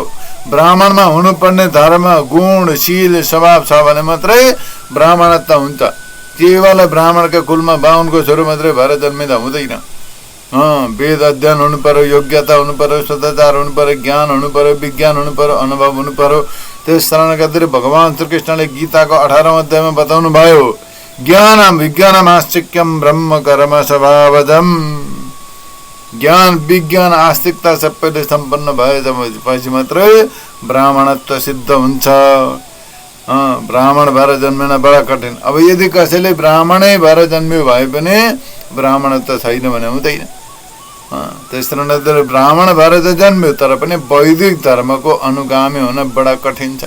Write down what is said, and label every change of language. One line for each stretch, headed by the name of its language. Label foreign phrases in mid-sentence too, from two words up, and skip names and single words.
Nepali: ब्राह्मणमा हुनुपर्ने धर्म गुण शील स्वभाव छ भने मात्रै ब्राह्मणत्व हुन्छ। केवल ब्राह्मणका कुलमा बाहुनको छोरो मात्रै भएर जन्मिँदा हुँदैन। वेद अध्ययन हुनु पर्यो, योग्यता हुनु पर्यो, सदाचार हुनु पर्यो, ज्ञान हुनु पर्यो, विज्ञान हुनु पर्यो, अनुभव हुनु पर्यो। त्यस कारणले गर्दाखेरि भगवान श्रीकृष्णले गीताको 18औं अध्यायमा बताउनु भयो,
Sanskrit: ज्ञानम विज्ञानम आस्तिक्यम ब्रह्म कर्म स्वभावजम।
Nepali: ज्ञान विज्ञान आस्तिकता सबैले सम्पन्न भएपछि मात्रै ब्राह्मणत्व सिद्ध हुन्छ। ब्राह्मण भएर जन्मिन बडा कठिन। अब यदि कसैले ब्राह्मणै भएर जन्मियो भए पनि ब्राह्मणत्व छैन भने हुँदैन। त्यस कारणले ब्राह्मण भएर त जन्मियो तर पनि वैदिक धर्मको अनुगामी हुन बडा कठिन छ।